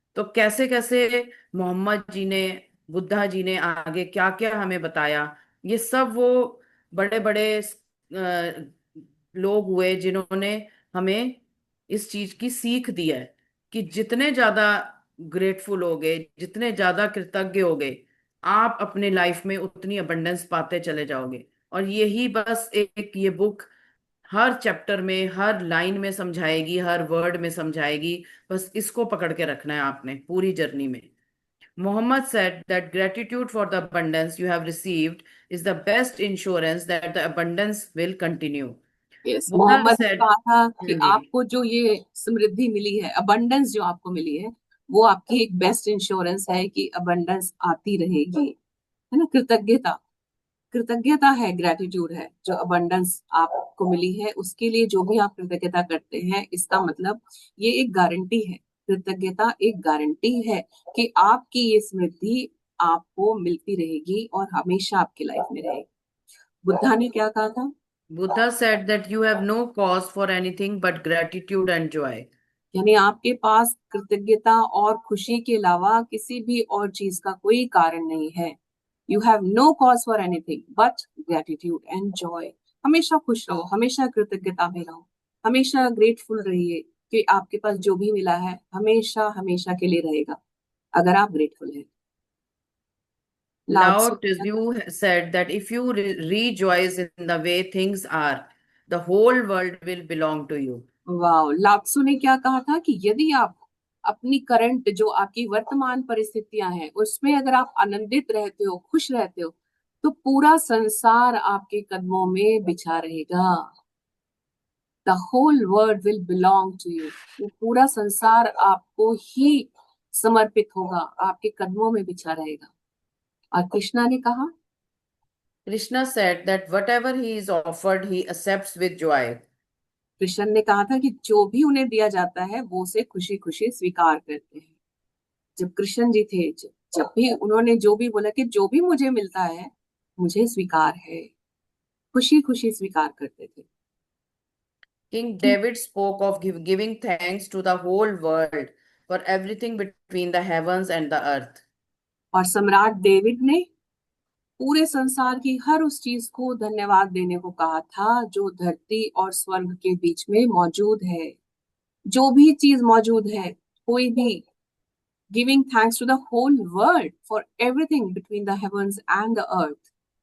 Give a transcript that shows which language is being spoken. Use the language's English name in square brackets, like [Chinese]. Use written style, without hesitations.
[Hindi] तो कैसे कैसे मोहम्मद जी ने, बुद्धा जी ने आगे क्या क्या हमें बताया, ये सब वो बड़े बड़े लोग हुए जिन्होंने हमें इस चीज की सीख दी है कि जितने ज्यादा ग्रेटफुल हो गए, जितने ज्यादा कृतज्ञ हो गए, आप अपने लाइफ में उतनी अबंडेंस पाते चले जाओगे। और यही बस एक ये बुक हर चैप्टर में, हर लाइन में समझाएगी, हर वर्ड में समझाएगी। बस इसको पकड़ के रखना है आपने पूरी जर्नी में। [English] Muhammad said that gratitude for the abundance you have received is the best insurance that the abundance will continue. यस, Buddha [Hindi] Mohammad ने [English] said, [Hindi] कहा था कि हाँ जी, आपको जो ये समृद्धि मिली है, अबंडेंस जो आपको मिली है, वो आपकी एक बेस्ट इंश्योरेंस है कि अबंडेंस आती रहेगी, है ना। कृतज्ञता, कृतज्ञता है, ग्रेटिट्यूड है जो अबंडेंस आपको मिली है, उसके लिए जो भी आप कृतज्ञता करते हैं, इसका मतलब ये एक गारंटी है। कृतज्ञता एक गारंटी है कि आपकी ये समृद्धि आपको मिलती रहेगी और हमेशा आपकी लाइफ में रहेगी। बुद्धा ने क्या कहा था? [English] Buddha said that you have no cause for anything but gratitude and joy. [Hindi] यानी आपके पास कृतज्ञता और खुशी के अलावा किसी भी और चीज का कोई कारण नहीं है। [English] You have no cause for anything but gratitude and joy. [Hindi] हमेशा खुश रहो, हमेशा कृतज्ञता में रहो, हमेशा ग्रेटफुल रहिए कि आपके पास जो भी मिला है हमेशा हमेशा के लिए रहेगा अगर आप ग्रेटफुल हैं। [English] Lao [Hindi] Lao Tzu [English] Tzu said that if you rejoice in the way things are, the whole world will belong to you. [Hindi] Wow, लात्सु ने क्या कहा था कि यदि आप अपनी करंट जो आपकी वर्तमान परिस्थितियां हैं उसमें अगर आप आनंदित रहते हो, खुश रहते हो, तो पूरा संसार आपके कदमों में बिछा रहेगा। [English] The whole world will belong to you. [Hindi] वो पूरा संसार आपको ही समर्पित होगा, आपके कदमों में बिछा रहेगा। और कृष्णा ने कहा, [English] Krishna said that whatever he is offered, he accepts with joy. [Hindi] Krishna ने कहा था कि जो भी उन्हें दिया जाता है वो उसे खुशी खुशी स्वीकार करते हैं। जब कृष्ण जी थे, जब भी उन्होंने जो भी बोला कि जो भी मुझे मिलता है मुझे स्वीकार है, खुशी खुशी स्वीकार करते थे। [English] King David spoke of giving thanks to the whole world for everything between the heavens and the earth. [Hindi] और सम्राट डेविड ने पूरे संसार की हर उस चीज को धन्यवाद देने को कहा था जो धरती और स्वर्ग के बीच में मौजूद है। जो भी चीज मौजूद है, कोई भी, [English] Giving thanks to the whole world for everything between the heavens and the earth.